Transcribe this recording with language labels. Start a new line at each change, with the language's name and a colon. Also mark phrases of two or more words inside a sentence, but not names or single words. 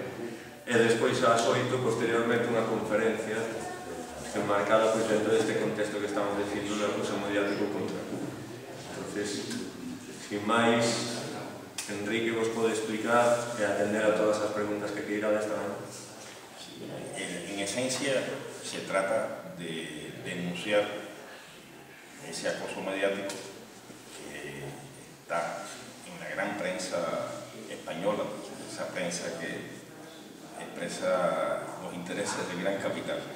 Galician: E despois ás 8, posteriormente, unha conferencia enmarcada dentro deste contexto que estamos dicindo do acoso mediático contra Cuba. Entonces, sin máis, Enrique vos pode explicar e atender a todas as preguntas que queira desta manera.
Spanish: En esencia, se trata de denunciar ese acoso mediático que está en la gran prensa española, esa prensa que expresa los intereses del gran capital.